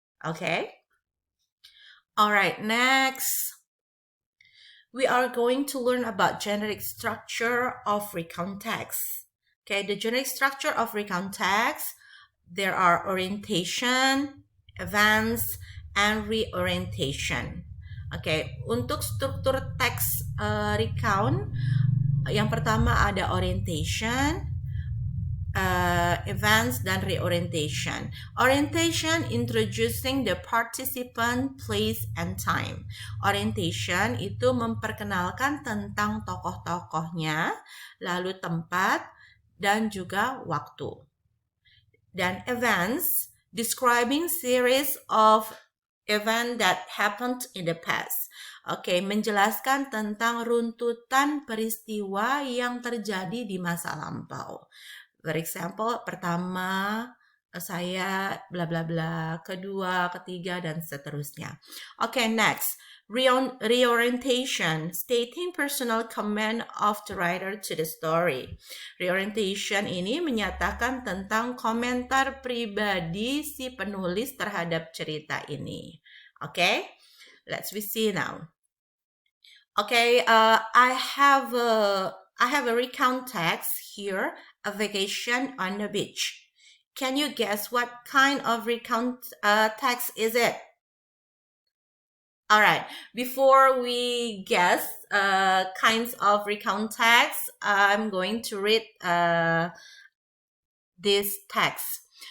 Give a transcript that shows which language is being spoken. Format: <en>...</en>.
<en>Okay? Alright, next. We are going to learn about generic structure of recount text. Okay, the generic structure of recount text, there are orientation, events, and reorientation.</en> <id>Oke, untuk struktur teks recount, yang pertama ada orientation, events, dan reorientation.</id> <en>Orientation, introducing the participant, place, and time.</en> <id>Orientation itu memperkenalkan tentang tokoh-tokohnya, lalu tempat, dan juga waktu. Dan events,</id> <en>describing series of event that happened in the past.</en> <id>Oke, menjelaskan tentang runtutan peristiwa yang terjadi di masa lampau.</id> <en>For example,</en> <id>pertama saya bla bla bla, kedua, ketiga, dan seterusnya. Oke, next.</id> <en>Reorientation, stating personal comment of the writer to the story.</en> <id>Reorientation ini menyatakan tentang komentar pribadi si penulis terhadap cerita ini.</id> <en>Okay, let's see now. Okay, I have a recount text here, a vacation on the beach. Can you guess what kind of recount text is it? All right, before we guess kinds of recount text, I'm going to read this text.</en>